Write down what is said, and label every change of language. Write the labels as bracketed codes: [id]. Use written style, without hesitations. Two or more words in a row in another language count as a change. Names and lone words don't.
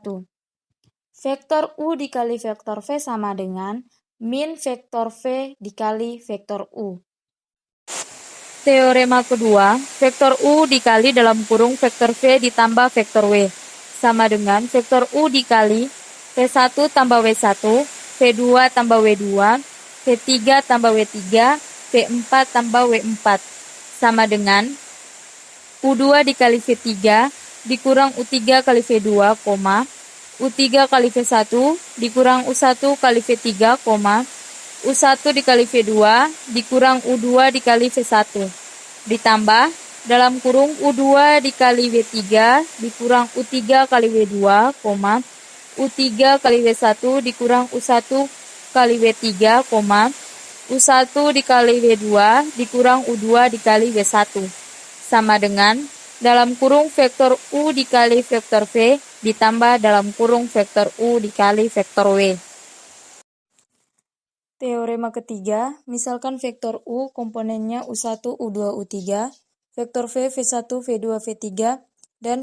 [id] Vektor U dikali vektor V sama dengan min vektor V dikali vektor U. Teorema kedua, vektor U dikali dalam kurung vektor V ditambah vektor W sama dengan vektor U dikali V1 tambah W1, V2 tambah W2, V3 tambah W3, V4 tambah W4 sama dengan U2 dikali V3 dikurang U3 kali V2, U3 kali V1 dikurang U1 kali V3, U1 dikali V2 dikurang U2 dikali V1 ditambah dalam kurung U2 dikali W3 dikurang U3 kali W2, U3 kali W1 dikurang U1 kali W3, U1 dikali W2 dikurang U2 dikali W1 sama dengan dalam kurung vektor U dikali vektor V ditambah dalam kurung vektor U dikali vektor W. Teorema ketiga, misalkan vektor U komponennya U1, U2, U3, vektor V, V1, V2, V3, dan